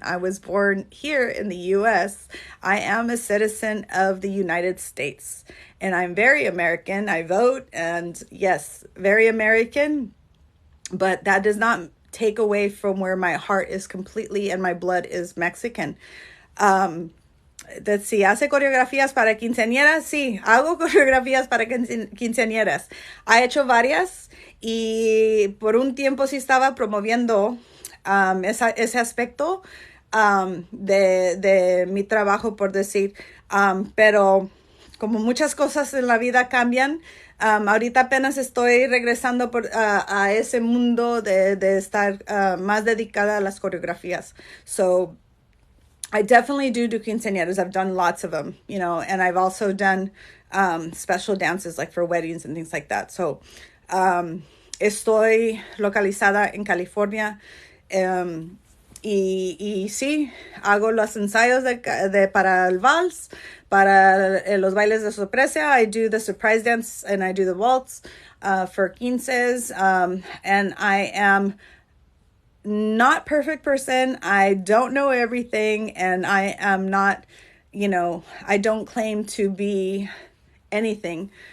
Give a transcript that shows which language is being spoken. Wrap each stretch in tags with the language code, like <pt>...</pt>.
<en>I was born here in the US. I am a citizen of the United States, and I'm very American. I vote, and yes, very American, but that does not take away from where my heart is completely and my blood is Mexican. Let's see,</en> <es>¿hace coreografías para quinceañeras? Sí, hago coreografías para quinceañeras. Ha hecho varias y por un tiempo sí estaba promoviendo ese aspecto de mi trabajo, por decir. Pero como muchas cosas en la vida cambian, ahorita apenas estoy regresando a ese mundo de estar más dedicada a las coreografías.</es> <en>So I definitely do quinceañeras. I've done lots of them, and I've also done special dances like for weddings and things like that.</en> <es>So estoy localizada en California, y sí, hago los ensayos para el vals, para los bailes de sorpresa.</es> <en>I do the surprise dance and I do the waltz for quinces, and I am not perfect person. I don't know everything, and I am not, I don't claim to be anything.</en>